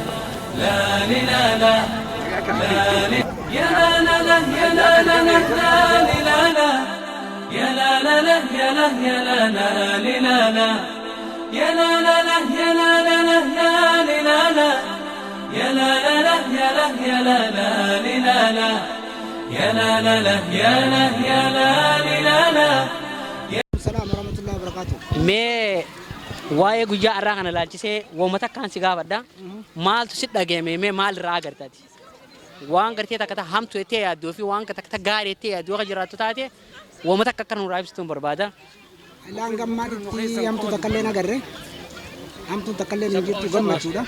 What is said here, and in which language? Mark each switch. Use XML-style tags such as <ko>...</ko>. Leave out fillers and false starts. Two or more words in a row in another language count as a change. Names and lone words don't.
<ar>يا لا لا لا يا لا لا لا يا لا لا لا يا لا يا لا لا يا لا لا لا يا لا لا لا يا لا لا لا يا لا يا لا لا يا لا لا لا يا لا يا لا السلام ورحمة الله وبركاته.</ar> <om>mee waa'ee guyyaa har'aa kana ilaalchisee uummata akkaan si gaafadha maaltu sit dhagame mee maal irraa agartaati waan gartee takka takka hamtu ettee yaadduu fi waan takka takka gaarii ettee yaadduu akka jiraattu taate uummata akka nurraa ibsituun barbaada. Ilaan gammaatitti hamtu takkallee nagarre hamtu takkallee ni jirtu gammachuudha.</om>